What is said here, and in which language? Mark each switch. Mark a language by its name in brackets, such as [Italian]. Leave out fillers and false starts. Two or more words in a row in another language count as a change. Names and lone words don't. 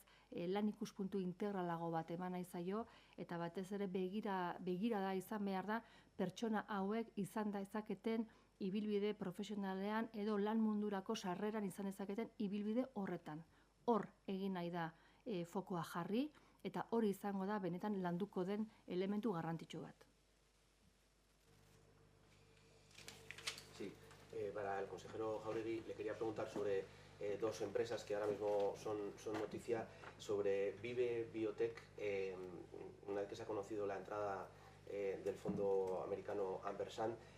[Basque] Lan ikuspuntu integralago bat eman nahi zaio, eta batez ere begirada izan behar da, pertsona hauek izan dezaketen ibilbide profesionalean edo lan mundurako sarreran izan dezaketen ibilbide horretan. Hor egin nahi da fokoa jarri, eta hori izango da benetan landuko den elementu garrantzitsu bat. [Spanish] Sí, para el consejero Jáuregui le quería preguntar sobre dos empresas que ahora mismo son noticia, sobre Vive Biotech, una vez que se ha conocido la entrada del fondo americano Ampersand.